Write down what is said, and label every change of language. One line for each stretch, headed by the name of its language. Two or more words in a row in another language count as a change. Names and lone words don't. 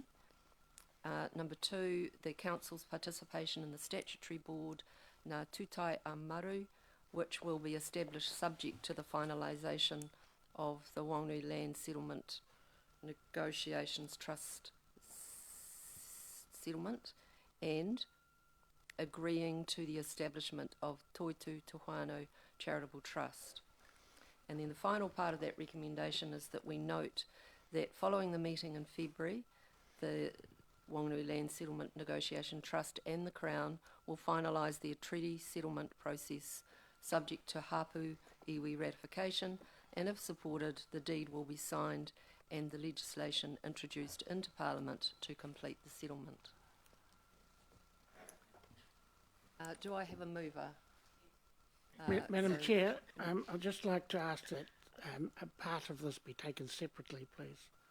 English: Number 2, the Council's participation in the statutory board, Ngā Tūtai Amaru, which will be established subject to the finalisation of the Wānui Land Settlement Negotiations Trust settlement, and agreeing to the establishment of Toitu Tohano Charitable Trust. And then the final part of that recommendation is that we note that following the meeting in February, the Wānui Land Settlement Negotiation Trust and the Crown will finalise their treaty settlement process subject to hapu iwi ratification, and if supported, the deed will be signed and the legislation introduced into Parliament to complete the settlement. Do I have a mover? Madam so- Chair, I'd just like to ask that a part of this be taken separately, please.